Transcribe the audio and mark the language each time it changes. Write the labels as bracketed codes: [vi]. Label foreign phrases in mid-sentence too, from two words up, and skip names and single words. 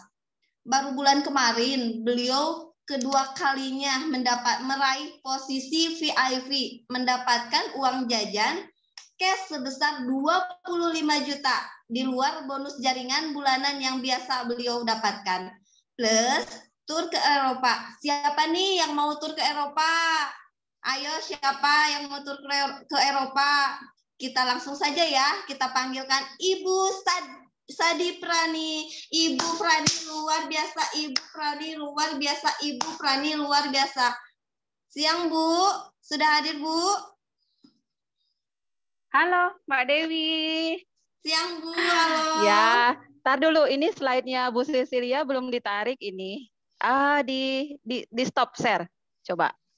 [id] Baru bulan kemarin beliau kedua kalinya meraih posisi VIP, mendapatkan uang jajan cash sebesar 25 juta di luar bonus jaringan bulanan yang biasa beliau dapatkan. Plus tur ke Eropa. Siapa nih yang mau tur ke Eropa? Ayo, siapa yang mau tur ke Eropa? Kita langsung saja ya, kita panggilkan Ibu Sadi Prani. Ibu Prani luar biasa, Ibu Prani luar biasa, Ibu Prani luar biasa. Siang Bu, sudah hadir Bu? Halo Mbak Dewi. Siang Bu, halo. Ya, tar dulu, ini slide-nya Bu Cecilia belum ditarik ini. Di [en] stop share. [id] Coba.